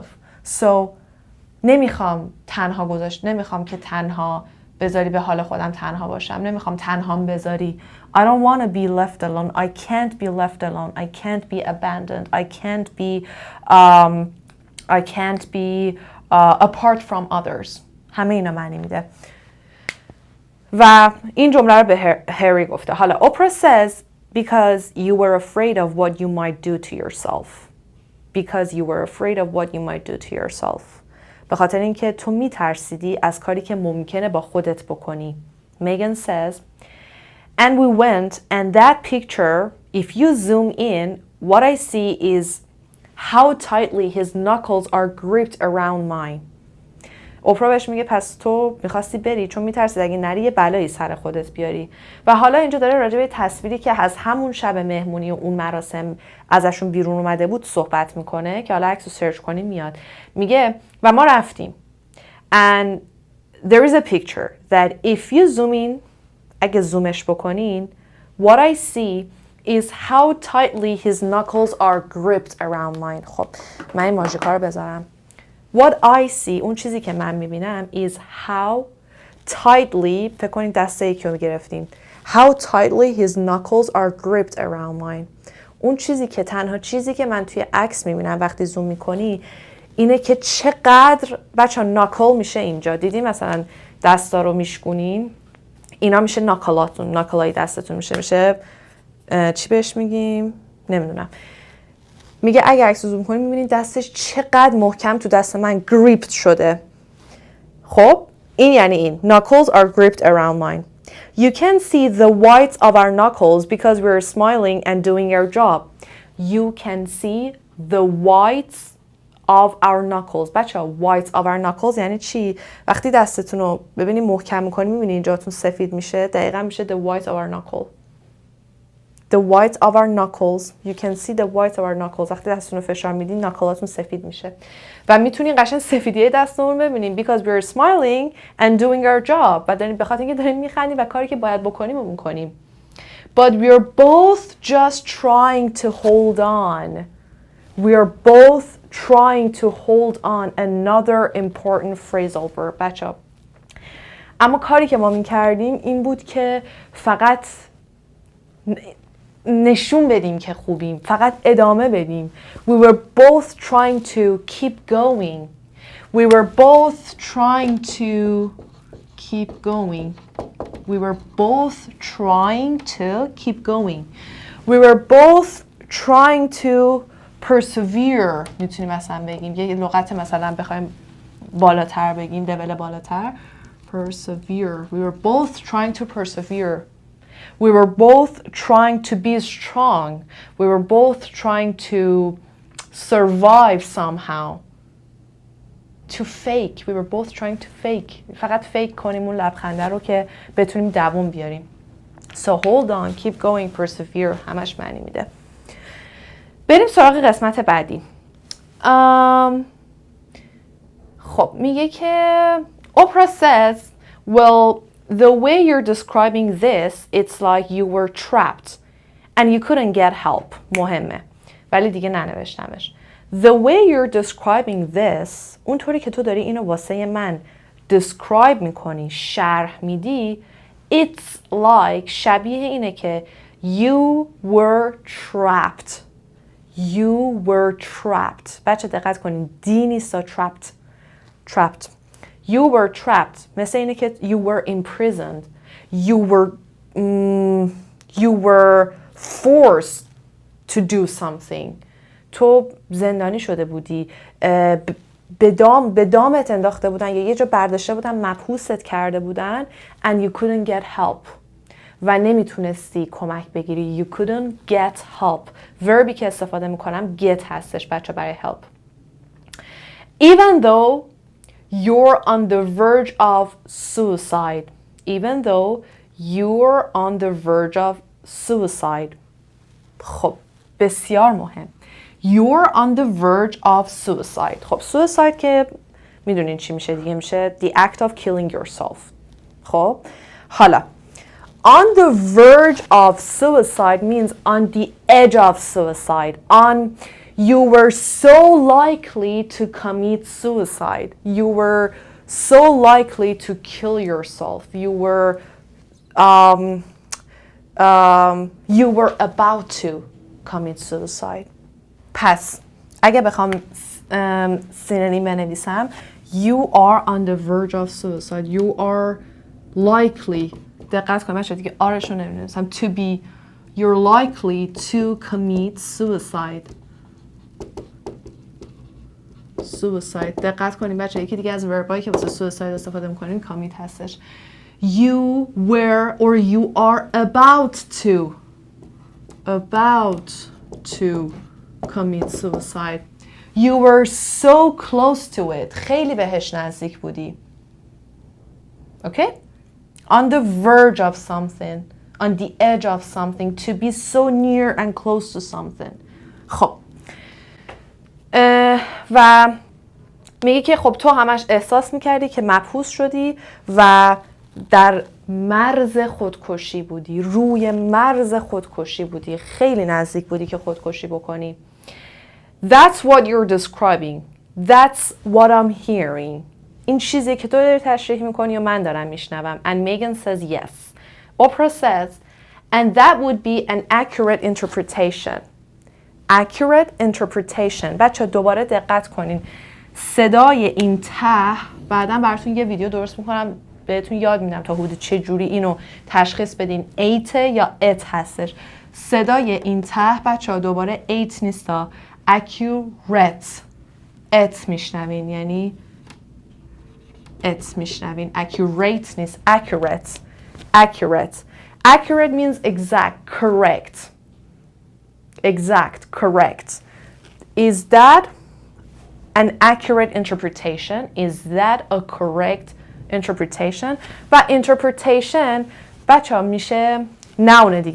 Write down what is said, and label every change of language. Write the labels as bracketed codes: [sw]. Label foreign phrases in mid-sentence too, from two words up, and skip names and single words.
[fa] So نمیخوام که تنها بذاری به حال خودم تنها باشم. نمیخوام تنهام بذاری. [en] I don't want to be left alone. I can't be left alone. I can't be abandoned. I can't be apart from others. [fa] همه اینا معنی میده. و این جمله رو به هری گفته. [en] حالا Oprah says because you were afraid of what you might do to yourself. Because you were afraid of what you might do to yourself. [fa] به خاطر اینکه تو میترسیدی از کاری که ممکنه با خودت بکنی. [en] Megan says and we went and that picture if you zoom in what I see is how tightly his knuckles are gripped around mine. [fa] اوپرا بهش میگه پس تو میخواستی بری چون میترسید اگه نری یه بلایی سر خودت بیاری. و حالا اینجا داره راجع به تصویری که از همون شب مهمونی و اون مراسم ازشون بیرون اومده بود صحبت میکنه که حالا عکسو سرچ کنیم میاد. میگه و ما رفتیم [en] and there is a picture that if you zoom in [fa] اگه زومش بکنین [en] what I see is how tightly his knuckles are gripped around mine. [fa] خب من این ماژیکا رو بذارم. [en] What I see [fa] اون چیزی که من میبینم [en] is how tightly [fa] فکر کنید دسته یکی رو گرفتیم [en] how tightly his knuckles are gripped around mine. [fa] اون چیزی که تنها چیزی که من توی عکس میبینم وقتی زوم میکنی اینه که چقدر بچه ها ناکل میشه اینجا. دیدی مثلا دستا رو میشکونین اینا میشه ناکلاتون، ناکلای دستتون میشه چی بهش میگیم نمیدونم. میگه اگه عکس زوم کنی میبینید دستش چقدر محکم تو دست من گریپت شده. خب این یعنی این [en] knuckles are gripped around mine. You can see the whites of our knuckles because we're smiling and doing our job. You can see the whites of our knuckles. [fa] بچه‌ها [en] whites of our knuckles [fa] یعنی چی؟ وقتی دستتون رو ببینید محکم می‌کنی می‌بینید اینجاتون سفید میشه، دقیقاً میشه [en] the whites of our knuckle. The whites of our knuckles. You can see the whites of our knuckles. [fa] وقتی دستتون رو فشار میدین ناکلاتون سفید میشه و میتونین قشنگ سفیدی دستمون ببینین [en] because we're smiling and doing our job. [fa] و دارین به خاطر اینکه دارین میخندین و کاری که باید بکنیم رو میکنیم. [en] But we're both just trying to hold on. We're both trying to hold on. Another important phrasal verb. [fa] بچه‌ها اما کاری که ما میکردیم این بود که فقط نشون بدیم که خوبیم، فقط ادامه بدیم. [en] We were both trying to keep going. We were both trying to keep going. We were both trying to keep going. We were both trying to persevere. [fa] میتونیم مثلا بگیم یه لغت مثلا بخوایم بالاتر بگیم لول بالاتر persevere. [en] We were both trying to persevere. We were both trying to be strong. We were both trying to survive somehow. To fake. We were both trying to fake. [fa] فقط fake کنیم اون لبخنده رو که بتونیم دووم بیاریم. [en] So hold on, keep going, persevere. [fa] همش معنی میده. بریم سراغ قسمت بعدی. خب میگه که [en] Oprah says, well, the way you're describing this, it's like you were trapped and you couldn't get help. [fa] مهمه. ولی دیگه ننوشتمش. [en] The way you're describing this, [fa] اونطوری که تو داری اینو واسه من describe میکنی، شرح میدی, [en] it's like [fa] شبیه اینه که [en] you were trapped. You were trapped. [fa] بچه دقت کنین. دی نیستا [en] trapped. Trapped. You were trapped. [fa] مثل اینه که [en] you were imprisoned. You were forced to do something. [fa] تو زندانی شده بودی. به دامت انداخته بودن یا یه جا برداشته بودن مبهوست کرده بودن [en] and you couldn't get help. [fa] و نمیتونستی کمک بگیری. [en] You couldn't get help. [fa] وربی که استفاده میکنم get هستش بچه برای help. [en] Even though you're on the verge of suicide. Even though you're on the verge of suicide. [fa] خب بسیار مهم. [en] You're on the verge of suicide. [fa] خب suicide که میدونین چی میشه دیگه میشه [en] the act of killing yourself. [fa] خب حالا [en] on the verge of suicide means on the edge of suicide. You were so likely to commit suicide. You were so likely to kill yourself. You were about to commit suicide. [fa] پس اگه بخوام سینونیم بنویسم [en] you are on the verge of suicide. You are likely. [fa] دقت کنم بچه دیگه آرشو نمی‌نویسم. [en] To be. You're likely to commit suicide. Suicide. [fa] دقت کنیم بچه یکی دیگه از وربایی که واسه suicide استفاده میکنیم commit هستش. [en] You were or you are about to commit suicide. You were so close to it. خیلی بهش نزدیک بودی. Okay? On the verge of something. On the edge of something. To be so near and close to something. [fa] خب. و میگه که خب تو همش احساس میکردی که مبهوس شدی و در مرز خودکشی بودی. روی مرز خودکشی بودی. خیلی نزدیک بودی که خودکشی بکنی. [en] That's what you're describing. That's what I'm hearing. [fa] این چیزی که تو داری تشریح میکنی و من دارم میشنوم. [en] And Megan says yes. Oprah says, and that would be an accurate interpretation. Accurate interpretation. [fa] بچه دوباره دقت کنین. صدای این ته بعداً براتون یه ویدیو درست میکنم بهتون یاد میدم تا حدود چه جوری اینو تشخیص بدین. ایت یا ات هستش. صدای این ته بچه دوباره ایت نیستا. accurate. ات میشنوین یعنی ات میشنوین. accurate نیست. accurate. accurate. [en] accurate means exact, correct. Exact, correct. Is that an accurate interpretation? Is that a correct interpretation? [fa] و interpretation بچه ها میشه noun دیگه.